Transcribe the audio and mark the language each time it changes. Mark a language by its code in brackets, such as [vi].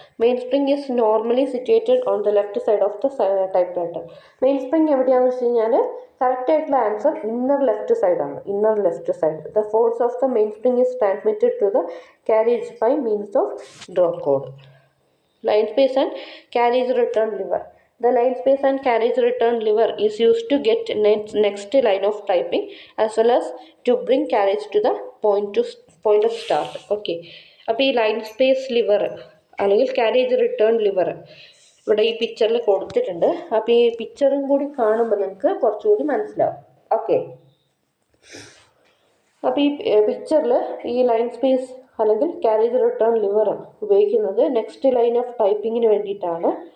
[en] Main spring is normally situated on the left side of the typewriter. [ml] Main spring എവിടെയാണെന്ന് വെച്ച് കഴിഞ്ഞാൽ correct ആയിട്ടുള്ള answer inner left സൈഡാണ്. [en] Inner left side. The force of the main spring is transmitted to the carriage by means of draw code. Line space and carriage return lever. The line space and carriage return lever is used to get next line of typing as well as to bring carriage to the point of start. [ml] Okay, അപ്പോൾ ഈ line space liver അല്ലെങ്കിൽ carriage return liver ഇവിടെ ഈ പിക്ചറിൽ കൊടുത്തിട്ടുണ്ട്. അപ്പോൾ ഈ പിക്ചറും കൂടി കാണുമ്പോൾ നിങ്ങൾക്ക് കുറച്ചുകൂടി മനസ്സിലാവും. ഓക്കെ, അപ്പോൾ ഈ പിക്ചറിൽ ഈ ലൈൻ സ്പേസ് അല്ലെങ്കിൽ ക്യാരേജ് റിട്ടേൺ ലിവർ ഉപയോഗിക്കുന്നത് [en] next line of ടൈപ്പിങ്ങിന് [ml] വേണ്ടിയിട്ടാണ്.